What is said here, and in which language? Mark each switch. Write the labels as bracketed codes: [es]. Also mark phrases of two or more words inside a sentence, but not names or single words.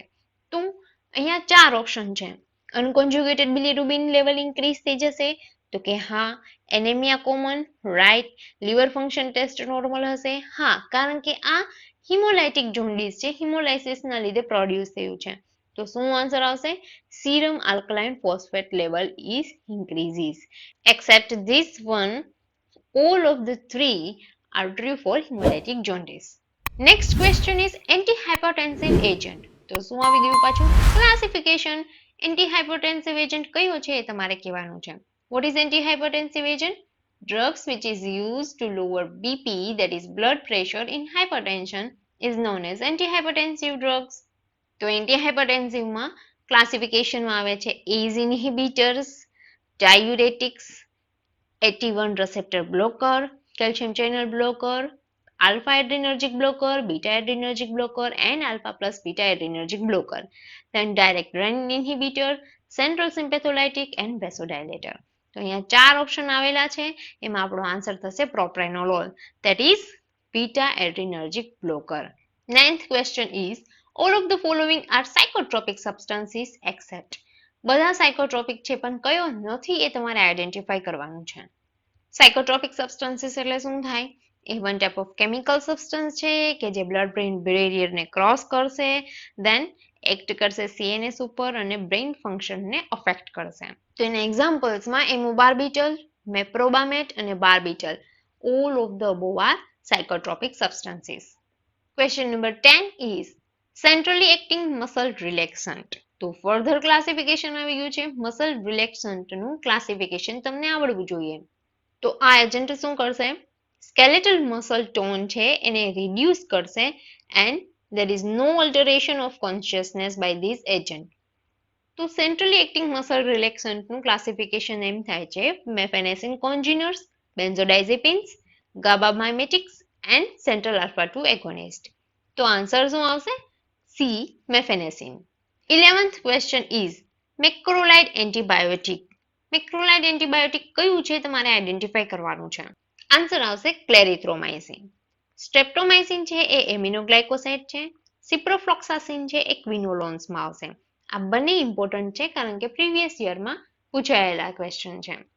[gu] તો અહીંયા 4 ઓપ્શન છે. [en] unconjugated bilirubin level increase [gu] થઈ જશે, તો કે હા. [en] Anemia common, right. liver function test normal [gu] હશે, હા, કારણ કે આ [en] hemolytic jaundice [gu] છે, હિમોલાઇસિસના લીધે પ્રોડ્યુસ થયું છે. તો શું આન્સર આવશે? [en] serum alkaline phosphate level is increases. Except this one, all of the 3 are true for hemolytic jaundice. Next question is antihypertensive agent. [gu] તો શું આવી ગયું પાછું? ક્લાસિફિકેશન. [en] antihypertensive agent [gu] કયો છે એ તમારે કહેવાનું છે. [en] What is antihypertensive agent? Drugs which is used to lower BP, that is blood pressure in hypertension, is known as antihypertensive drugs. [gu] તો એન્ટીહાઇપરટેન્સિવમાં ક્લાસિફિકેશનમાં આવે છે [en] ACE inhibitors, diuretics, AT1 receptor blocker, calcium channel blocker, alpha adrenergic blocker, beta adrenergic blocker, and alpha plus beta adrenergic blocker. Then direct renin inhibitor, central sympatholytic and vasodilator. [gu] તો અહીંયા 4 ઓપ્શન આવેલા છે, એમાં આપણો આન્સર થશે [en] propranolol, that is beta adrenergic blocker. Ninth question is all of the following are psychotropic substances except. [gu] બધા સાયકોટ્રોપિક છે પણ કયો નથી એ તમારે આઈડેન્ટિફાઈ કરવાનું છે. [en] psychotropic substances [gu] એટલે શું થાય? એ [en] one type of chemical substance [gu] છે કે જે [en] blood brain [gu] બેરિયરને ક્રોસ કરશે, [en] then act [gu] કરશે સીએનએસ ઉપર અને બ્રેઇન ફંક્શનને અફેક્ટ કરશે. તો એના એક્ઝામ્પલ્સમાં એમોબાર્બિટલ, મેપ્રોબામેટ અને બાર્બિટલ, [en] all of the above are psychotropic substances. Question number 10 is centrally acting muscle relaxant. [gu] તો [en] further classification [gu] આવી ગયું છે. મસલ રિલેક્સન્ટનું ક્લાસિફિકેશન તમને આવડવું જોઈએ. તો આ એજન્ટ શું કરશે? [en] skeletal muscle tone [gu] છે એને રિડ્યુસ કરશે [en] and there is no alteration of consciousness by this agent. [gu] તો [en] centrally acting muscle [gu] રિલેક્સન્ટનું ક્લાસિફિકેશન એમ થાય છે [en] mephenesin congeners, benzodiazepines, GABA-mimetics and central alpha 2 agonist. [gu] તો આન્સર શું આવશે? સી, મેફેનેસિન. [en] 11th question is macrolide antibiotic. macrolide antibiotic [gu] કયું છે તમારે આઈડેન્ટિફાઈ કરવાનું છે. આન્સર આવશે ક્લેરિથ્રોમાઇસિન. સ્ટ્રેપ્ટોમાઇસિન છે એ એમિનોગ્લાયકોસાઇડ છે. સિપ્રોફ્લોક્સાસિન છે એ ક્વિનોલોન્સમાં આવશે. આ બંને ઇમ્પોર્ટન્ટ છે કારણ કે પ્રીવિયસ યરમાં પૂછાયેલા ક્વેશ્ચન છે.